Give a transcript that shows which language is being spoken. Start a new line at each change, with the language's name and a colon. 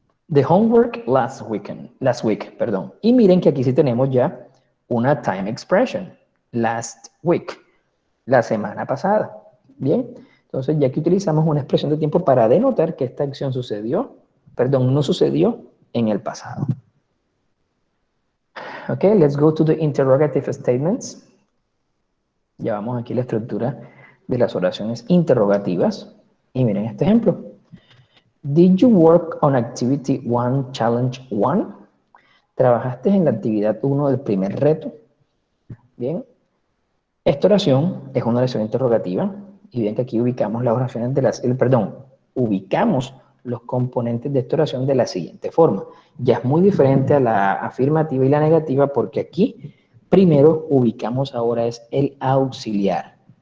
English: The homework last week,
Spanish: perdón. Y miren que aquí sí tenemos ya una time expression.
English: Last week,
Spanish: la semana pasada. Bien, entonces ya que utilizamos una expresión de tiempo para denotar que esta acción no sucedió en el pasado.
English: Ok, let's go to the interrogative statements.
Spanish: Ya vamos aquí a la estructura de las oraciones interrogativas. Y miren este ejemplo.
English: Did you work on activity 1, challenge 1?
Spanish: ¿Trabajaste en la actividad 1 del primer reto? Bien. Esta oración es una oración interrogativa. Y bien que aquí ubicamos las oraciones de las... ubicamos los componentes de esta oración de la siguiente forma. Ya es muy diferente a la afirmativa y la negativa porque aquí primero ubicamos ahora es el auxiliar.